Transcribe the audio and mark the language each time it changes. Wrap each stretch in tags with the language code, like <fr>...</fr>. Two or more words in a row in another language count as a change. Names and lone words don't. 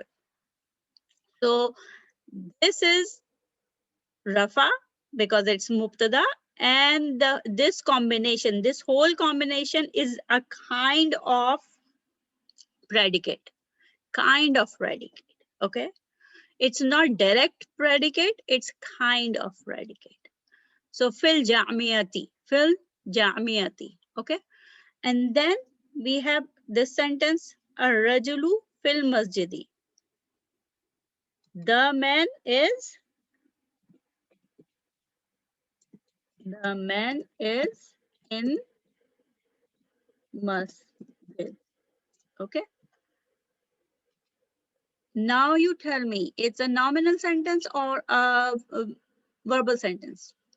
<en>So this is Rafa because it's Mubtada, and this combination, this whole combination is a kind of predicate. Kind of predicate. Okay. It's not direct predicate, it's kind of predicate.</en> <ar>So fil jamiati. Fil jamiati.</ar> <en>Okay. And then we have this sentence,</en> <ar>ar-rajulu fil masjidi.</ar> <en>The man is in masjid. Okay. Now you tell me, it's a nominal sentence or a verbal sentence?</en>